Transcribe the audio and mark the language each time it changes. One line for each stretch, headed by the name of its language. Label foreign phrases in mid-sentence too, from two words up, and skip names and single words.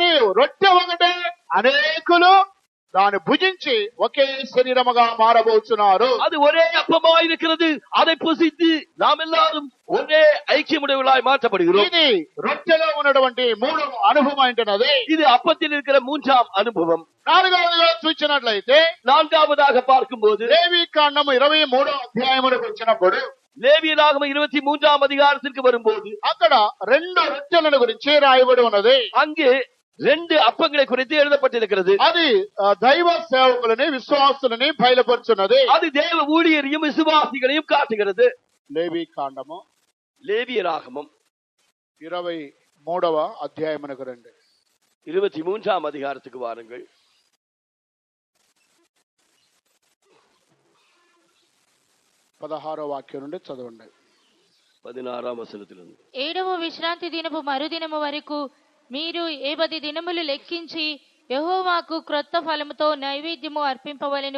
Telugu: కానీ రొట్టె ఒకటే, అనేకులు దాన్ని భుజించి ఒకే శరీరముగా మారబోతున్నారు.
Tamil: அது ஒரே அப்பமாய் இருக்கிறது. அதை புசித்து நாம் எல்லாரும் ஒரே ஐக்கியமுடையவர்களாய் மாற்றப்படுகிறோம்.
Telugu: ఇది రొట్టెలో ఉన్నటువంటి మూడవ అనుభవం ఏంటన్నది.
Tamil: இது அப்பத்தில் இருக்கிற மூன்றாம் அனுபவம்.
Telugu: నాలుగవదిగా చూసినట్లయితే
Tamil: நான்காவதாக பார்க்கும்போது
Telugu: లేవి కాండము 23వ అధ్యాయములకు వచ్చినప్పుడు
Tamil: லேவியராகமம் 23ஆம் அதிகாரத்திற்கு வரும்போது
Telugu: అక్కడ రెండు రొట్టెలను గురించి రాయబడి ఉన్నది.
Tamil: அங்கு 2 அப்பங்களை குறித்து எழுதப்பட்டிருக்கிறது.
Telugu: అది దైవ సేవకులని విశ్వాసులని బయలుపరుచున్నది.
Tamil: அது தேவ ஊழியரையும் விசுவாசிகளையும் காட்டுகிறது.
Telugu: లేవి కాండము
Tamil: லேவியராகமம்
Telugu: 23వ అధ్యాయమునకు రండి.
Tamil: 23ஆம் அதிகாரத்துக்கு வாருங்கள்.
Telugu: 16వ వాక్యం నుండి చదవండి.
Tamil: 16ஆம் వచనத்திலிருந்து
Telugu: 7వ విశ్రాంతి దినపు మరుదినము వరకు మీరు 10 దినములు లెక్కించి యెహోవాకు క్రొత్త ఫలముతో నైవేద్యము అర్పింపవలెను.